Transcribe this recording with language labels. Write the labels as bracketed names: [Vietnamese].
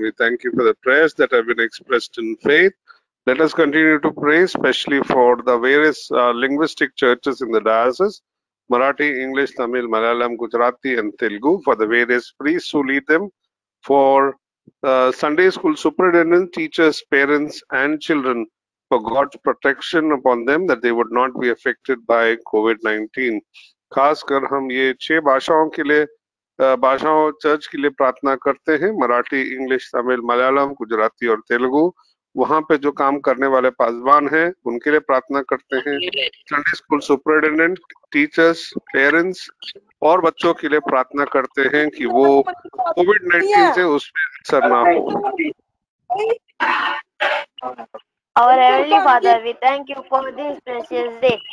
[English] We thank you for the prayers that have been expressed in faith. Let us continue to pray, especially for the various linguistic churches in the diocese, Marathi, English, Tamil, Malayalam, Gujarati, and Telugu, for the various priests who lead them, for Sunday school superintendents, teachers, parents, and children, for God's protection upon them, that they would not be affected by COVID-19. [Hindi] खासकर हम ये 6 भाषाओं के लिए भाषाओं church के लिए प्रार्थना करते हैं, मराठी, इंग्लिश, तमिल, मलयालम, गुजराती और तेलुगु। वहां पे जो काम करने वाले पासवान हैं उनके लिए प्रार्थना करते हैं, Sunday school superintendent, teachers, parents और बच्चों के लिए प्रार्थना करते हैं कि वो कोविड-19 से उस पर असर ना हो। [English] Our Heavenly Father, we thank you for this precious day.